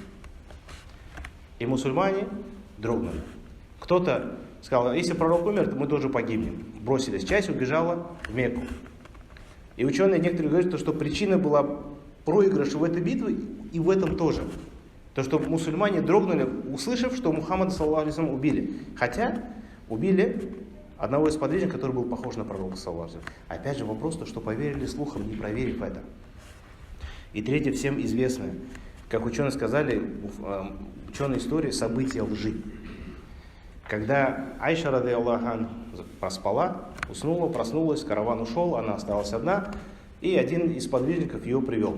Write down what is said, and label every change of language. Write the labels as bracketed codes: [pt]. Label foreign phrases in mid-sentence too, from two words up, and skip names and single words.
[ru] И мусульмане дрогнули. Кто-то сказал: если пророк умер, то мы тоже погибнем. Бросились. Часть убежала в Мекку. И ученые некоторые говорят, что причина была проигрыша в этой битве и в этом тоже. То, что мусульмане дрогнули, услышав, что Мухаммада, [ar] صلى الله عليه وسلم, [ru] убили. Хотя убили одного из сподвижников, который был похож на пророка, [ar] صلى الله عليه وسلم. [ru] Опять же вопрос, что поверили слухам, не проверив это. И третье, всем известное. Как ученые сказали, ученые истории, события лжи. Когда Айша, [ar] رضي الله عنها, [ru] поспала, уснула, проснулась, караван ушел, она осталась одна, и один из подвижников ее привел.